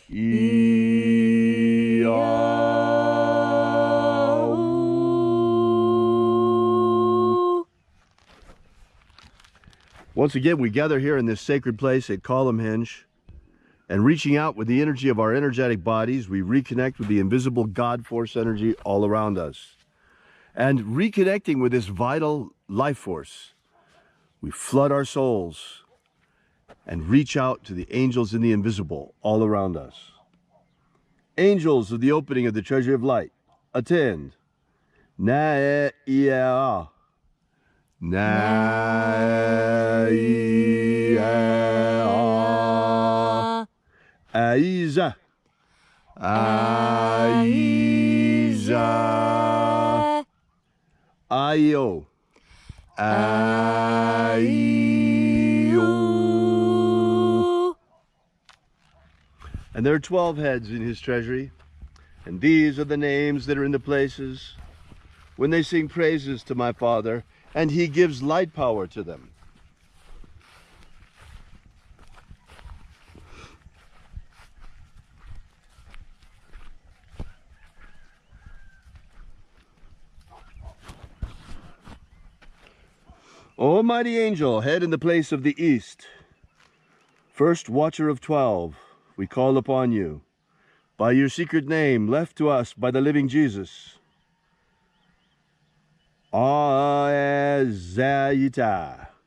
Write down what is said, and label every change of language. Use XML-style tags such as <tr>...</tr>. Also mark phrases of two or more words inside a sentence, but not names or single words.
<en>Once again, we gather here in this sacred place at Column Hinge, and reaching out with the energy of our energetic bodies, we reconnect with the invisible God Force energy all around us. And reconnecting with this vital life force, we flood our souls and reach out to the angels in the invisible all around us. Angels of the opening of the treasury of light, attend. Na-e-ia. Na-e-ia. Aiza. Aiza. Aio. Aio. And there are 12 heads in his treasury, and these are the names that are in the places when they sing praises to my Father, and he gives light power to them. O mighty angel, head in the place of the east, first watcher of 12, we call upon you, by your secret name left to us by the living Jesus. Aezaita.</en>